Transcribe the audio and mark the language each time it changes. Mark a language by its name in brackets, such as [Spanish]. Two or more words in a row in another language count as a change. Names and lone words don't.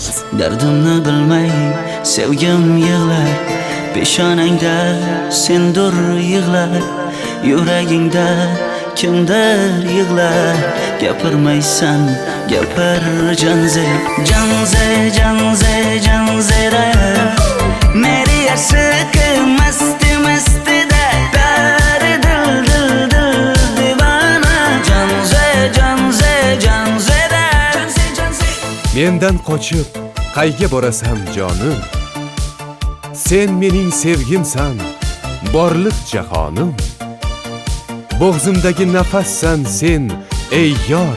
[Uzbek] Dardimni bilmay sevgim yig'lar Peshonangda sendur yig'lar Yuragingda kimdir yig'lar Gapirmaysan gapir janze Janze janze janzera [Hindi] मेरी अशक मस्त मस्त दे प्यार दिल दिल दिल दीवाना [Uzbek] can ze de Mendan qochib qayga borasan jonim? Sen mening sevgimsan, borliq jahonim. Bo'g'zimdagi nafassan sen, ey yor.